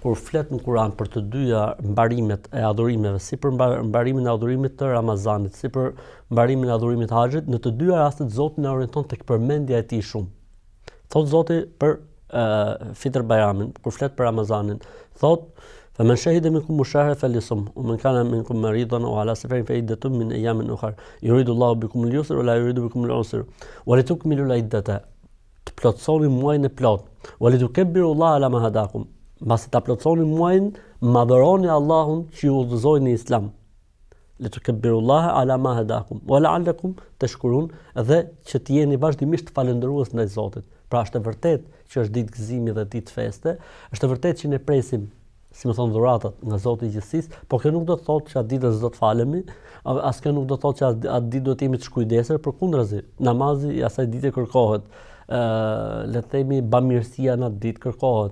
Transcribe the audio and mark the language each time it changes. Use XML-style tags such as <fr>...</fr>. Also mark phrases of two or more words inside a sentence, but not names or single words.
<sq>Kur flet në Kur'an për të dyja mbarimet e adhurimeve, si për mbarimin e adhurimit të Ramazanit, si për mbarimin e adhurimit të Haxhit, në të dyja rastet Zoti na orienton tek përmendja e tij shumë. Thot Zoti për Fitr Bayramin, kur flet për Ramazanin, thot</sq> <ar>فمن شهد منكم الشهر فليصم ومن كان منكم مريضا أو على سفر فعدة من أيام أخرى يريد الله بكم اليسر ولا يريد بكم العسر ولتكملوا العدة</ar> <sq>të plotësoni muajin e plot.</sq> <ar>ولتكبروا الله على ما هداكم.</ar> <sq>Mbasi ta plotësoni muajin, madhëroni Allahun që ju udhëzoi në Islam.</sq> <ar>لتكبروا الله على ما هداكم ولعلكم تشكرون,</ar> <sq>dhe që të jeni vazhdimisht falendërues ndaj Zotit. Pra është e vërtet që është ditë gëzimi dhe ditë feste, është e vërtet që ne presim, si më thonë, dhuratat nga Zoti i gjithësisë, por kjo nuk do të thotë që atë ditë s'do të falemi, as kjo nuk do të thotë që atë ditë do të jemi të shkujdesur, përkundrazi, namazi i asaj dite kërkohet, le të themi bamirësia në atë ditë kërkohet.</sq>